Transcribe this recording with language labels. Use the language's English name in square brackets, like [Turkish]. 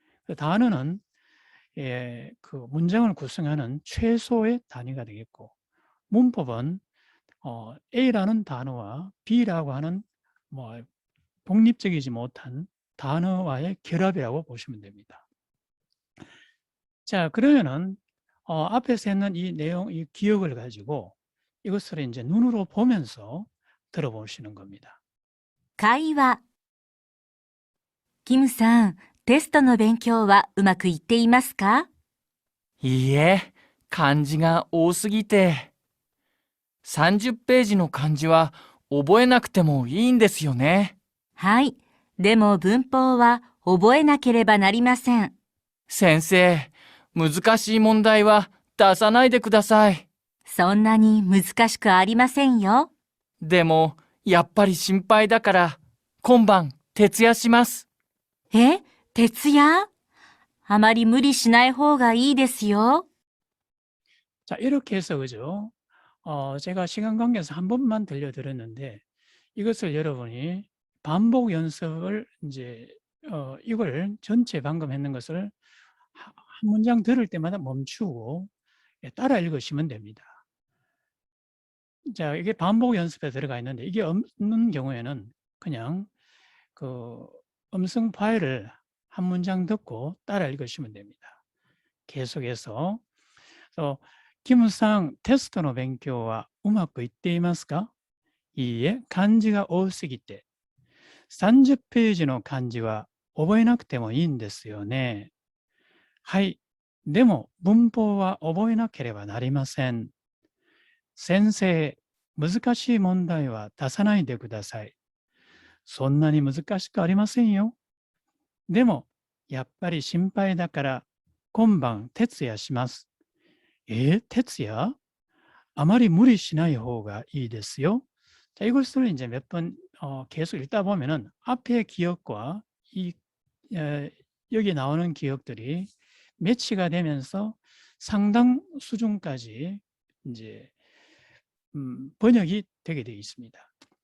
[Korean] 그 단어는 그 문장을 구성하는 최소의 단위가 되겠고, 문법은 A라는 단어와 B라고 하는 뭐 독립적이지 못한 단어와의 결합이라고 보시면 됩니다. 자, 그러면은 앞에서 했는 이 내용, 이 기억을 가지고 이것을 이제 눈으로 보면서 들어보시는 겁니다. [Japanese] 会話。キムさん、テストの勉強はうまくいっていますか？いいえ、漢字が多すぎて。30ページの漢字は覚えなくてもいいんですよね。はい。でも文法は覚えなければなりません。先生、難しい問題は出さないでください。そんなに難しくありませんよ。でも、やっぱり心配だから、今晩徹夜します。え？徹夜？あまり無理しない方がいいですよ。 [Korean] 자, 이렇게 해서 그죠? 제가 시간 관계에서 한 번만 들려드렸는데 이것을 여러분이 반복 연습을 이제 이걸 전체 방금 했는 것을 한 문장 들을 때마다 멈추고 따라 읽으시면 됩니다. 자, 이게 반복 연습에 들어가 있는데 이게 없는 경우에는 그냥 그 음성 파일을 한 문장 듣고 따라 읽으시면 됩니다. 계속해서 [Japanese] 김상 테스트の勉強はうまくいっていますか？いいえ、漢字が多すぎて。30ページの漢字は覚えなくてもいいんですよね。はい。でも文法は覚えなければなりません。先生、難しい問題は出さないでください。そんなに難しくありませんよ。でも、やっぱり心配だから今晩徹夜します。徹夜?아まり 무리 しない方がいいですよ. [Korean] 자, 이것을 이제 몇 번 계속 읽다 보면은 앞의 기억과 여기 나오는 기억들이 매치가 되면서 상당 수준까지 이제 번역이 되게 되어 있습니다.